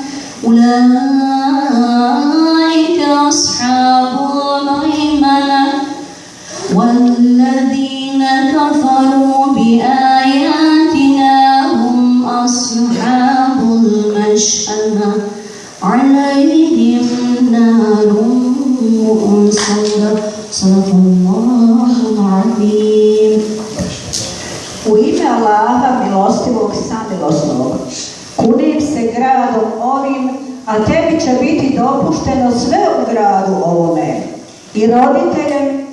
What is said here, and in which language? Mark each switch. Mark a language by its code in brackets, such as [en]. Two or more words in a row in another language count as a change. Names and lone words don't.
[ar] أولئك أصحاب الميمنة والذين كفروا بآياتنا هم أصحاب المشأمة عليهم نار مؤصدة صدق الله العظيم. [bs] U ime Allaha milostivog samilosnog, kunim se gradom ovim, a tebi će biti dopušteno sve u gradu ovome, i roditeljem